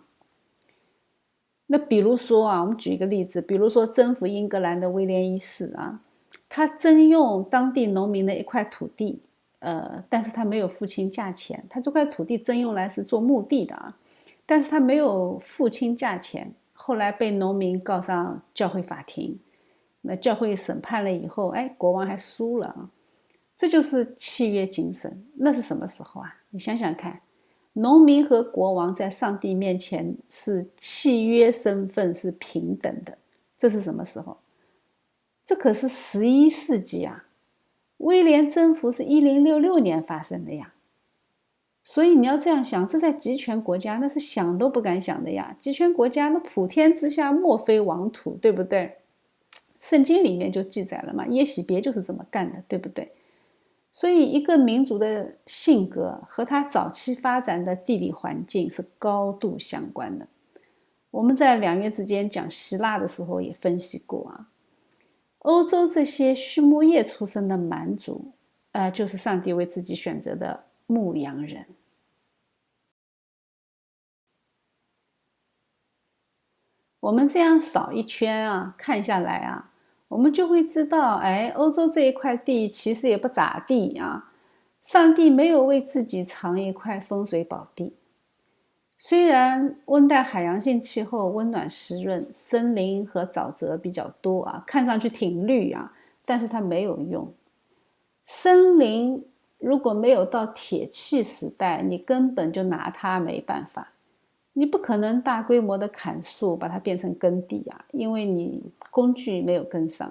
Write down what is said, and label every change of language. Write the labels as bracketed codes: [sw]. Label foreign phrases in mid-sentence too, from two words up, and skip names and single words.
[zh] 那比如說啊，我們舉一個例子，比如說征服英格蘭的威廉一世啊，他徵用當地農民的一塊土地，但是他沒有付清價錢，他這塊土地徵用來是做墓地的啊，但是他沒有付清價錢，後來被農民告上教會法庭，那教會審判了以後，國王還輸了啊，這就是契約精神。那是什麼時候啊？你想想看。農民和國王在上帝面前是契約身份是平等的，這是什麼時候？這可是11世紀啊！威廉征服是1066年發生的呀。所以你要這樣想，這在集權國家那是想都不敢想的呀。集權國家那普天之下莫非王土，對不對？聖經裡面就記載了嘛，耶洗別就是這麼幹的，对不對？所以一個民族的性格和它早期發展的地理環境是高度相關的。我們在2 月之間講希臘的時候也分析過啊，歐洲這些畜牧業出身的蠻族，就是上帝為自己選擇的牧羊人。我們這樣掃一圈啊，看下來啊，我們就會知道，歐洲這一塊地其實也不咋地啊。上帝沒有為自己藏一塊風水寶地。雖然溫帶海洋性氣候溫暖濕潤，森林和沼澤比較多啊，看上去挺綠啊，但是它沒有用。森林如果沒有到鐵器時代，你根本就拿它沒辦法。你不可能大規模的砍樹把它變成耕地啊，因為你工具沒有跟上。